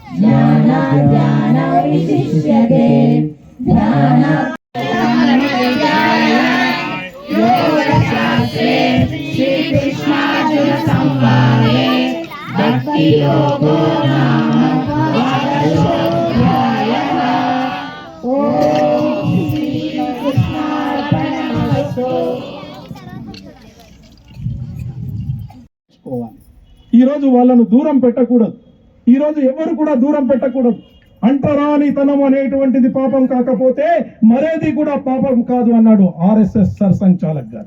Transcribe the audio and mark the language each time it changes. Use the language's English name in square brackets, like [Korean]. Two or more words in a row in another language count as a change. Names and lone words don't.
[Sanskrit] ज्ञानाज्ञानविशिष्यते योगशास्त्रे श्रीकृष्णार्जुनसंवादे भक्तियोगो नाम द्वादशोऽध्यायः। ॐ श्रीकृष्णार्पणमस्तु। [Telugu] ఈరోజు వాళ్ళను దూరం పెట్టకూడదు. ఈరోజు ఎవరు కూడా దూరం పెట్టకూడదు. అంటరానితనం అనేటువంటిది పాపం కాకపోతే మరేది కూడా పాపం కాదు అన్నాడు ఆర్ఎస్ఎస్ సర్సంచాలక్ గారు.